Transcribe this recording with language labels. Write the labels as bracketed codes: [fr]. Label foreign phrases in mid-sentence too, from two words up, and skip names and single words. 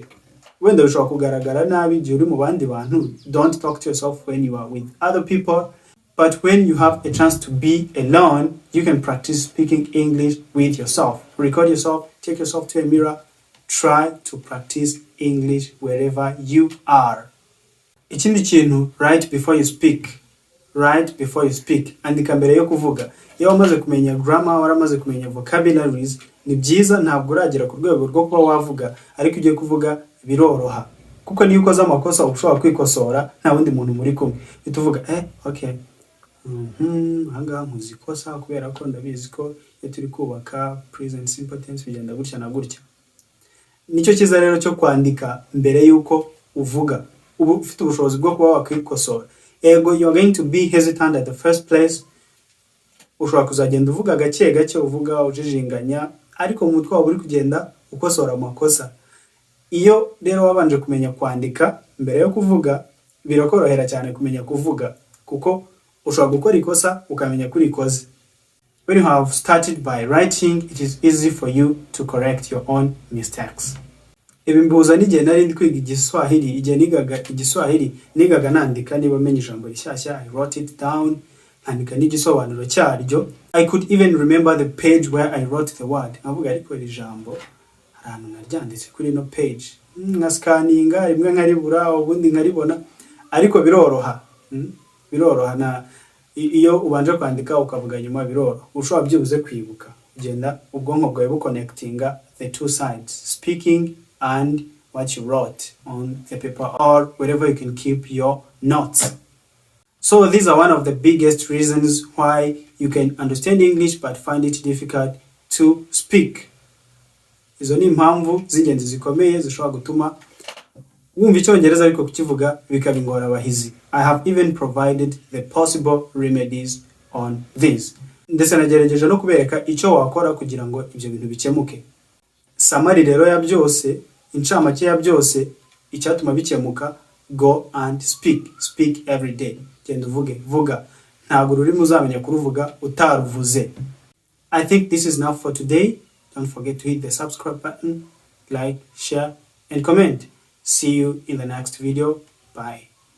[rw] Wenda bishobora kugaragara nabi igihe uri mu bandi bantu. [en] Don't talk to yourself when you are with other people, but when you have a chance to be alone, you can practice speaking English with yourself. Record yourself, take yourself to a mirror, try to practice English wherever you are. [rw] Ikindi kintu, [en] write before you speak. [rw] Andika mbere yo kuvuga. Iyo wamaze kumenya grammar, waramaze kumenya vocabularies, ni byiza. Ntabwo uragera ku rwego rwo kuba wavuga, ariko ugiye kuvuga biroroha. Kuko niyo ukoze amakosa ushobora kwikosora, nta wundi muntu muri kumwe. Bituvuga okay. Hanga muzikosa kubera ko ndabizi ko iyo turi kubaka [en] present simple tense [rw] bigenda gutya na gutya. Nicyo kiza rero cyo kwandika mbere yuko uvuga. Ubu ufite ubushobozi bwo kuba wakwikosora. Ego, [en] you are going to be hesitant at the first place. [rw] Ushobora kuzagenda uvuga gake uvuga ujijinganya, ariko mu mutwe wawe uri kugenda ukosora amakosa. Iyo rero wabanje kumenya kwandika mbere yo kuvuga, birakorohera cyane kumenya kuvuga, kuko ushobora gukora ikosa ukamenya kuri ikoze. [en] when you have started by writing, it is easy for you to correct your own mistakes. [rw] Ibi mbuza n'igihe nari ndi kwiga igiswahili, igihe nigaga igiswahili nigaga nandika niba menye ijambo rishyashya, [en] I wrote it down, [rw] nkandika n'igisobanuro cyaryo. [en] I could even remember the page where I wrote the word. [rw] Avuga ariko iri jambo ahantu naryanditse kuri no page, nka scanninga rimwe nkaribura ubundi nkaribona, ariko biroroha. Biroroha na iyo ubanje kwandika ukavuga nyuma biroroha, ushobora byibuze kwibuka, ugenda ubwonko bwawe buconnectinga [en] the two sides, speaking and what you wrote on the paper or wherever you can keep your notes. So these are one of the biggest reasons why you can understand English but find it difficult to speak. [rw] Izo ni impamvu z'ingenzi zikomeye zishobora gutuma wumva icyongereza ariko kukivuga bikaba ingorabahizi. [en] I have even provided the possible remedies on this. [rw] Ndetse nagerageje no kubereka icyo wakora kugira ngo ibyo bintu bikemuke. Summary rero ya byose, incamake ya byose, icyatuma bikemuka: [en] go and speak. Speak every day. [rw] Genda uvuge, vuga. Ntabwo ururimi uzamenya kuruvuga utaruvuze. [en] I think this is enough for today. Don't forget to hit the subscribe button, like, share, and comment. See you in the next video. Bye.